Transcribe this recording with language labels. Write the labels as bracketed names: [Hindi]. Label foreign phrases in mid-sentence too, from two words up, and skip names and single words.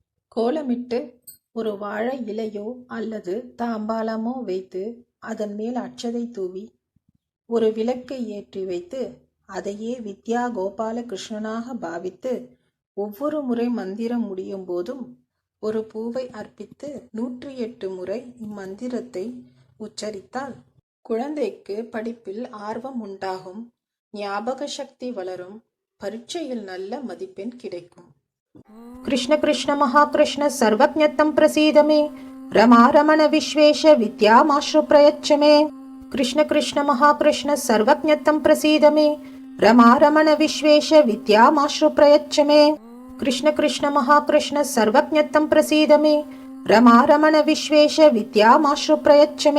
[Tamil] கோலமிட்டு ஒரு வாழை இலையோ அல்லது தாம்பாளமோ வைத்து அதன் மேல் அட்சதை தூவி ஒரு விளக்கை ஏற்றி வைத்து அதையே வித்யா கோபால கிருஷ்ணனாக பாவித்து ஒவ்வொரு முறை மந்திரம் முடியும் போதும் ஒரு பூவை அர்ப்பித்து 108 முறை இம்மந்திரத்தை உச்சரித்தால் குழந்தைக்கு படிப்பில் ஆர்வம் உண்டாகும், ஞாபக சக்தி வளரும், பரீட்சையில் நல்ல மதிப்பெண் கிடைக்கும். [Sanskrit] कृष्ण कृष्ण महाकृष्ण सर्वज्ञतं प्रसीद मे, रमा रमण विश्वेश विद्यामाशु प्रयच्छ मे. कृष्ण कृष्ण महाकृष्ण सर्वज्ञतं प्रसीद मे, रमा रमण विश्वेश विद्यामाशु प्रयच्छ मे. कृष्ण कृष्ण महाकृष्ण सर्वज्ञतं प्रसीद मे, रमा रमण विश्वेश विद्यामाशु प्रयच्छ मे.